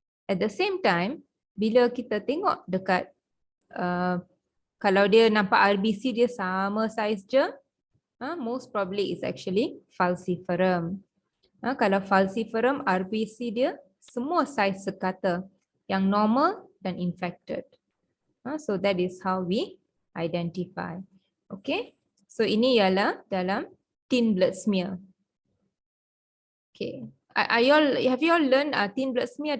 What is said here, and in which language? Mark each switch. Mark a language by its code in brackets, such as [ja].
[en] At the same time, [ms] bila kita tengok dekat kalau dia nampak RBC dia sama saiz je, [en] most probably is actually falciparum. [ms] Kalau falciparum, RBC dia semua saiz sekata, yang normal dan infected. [en] So that is how we identify. Okay, so [ms] ini ialah dalam [en] thin blood smear. Okay, have you all learned thin blood smear?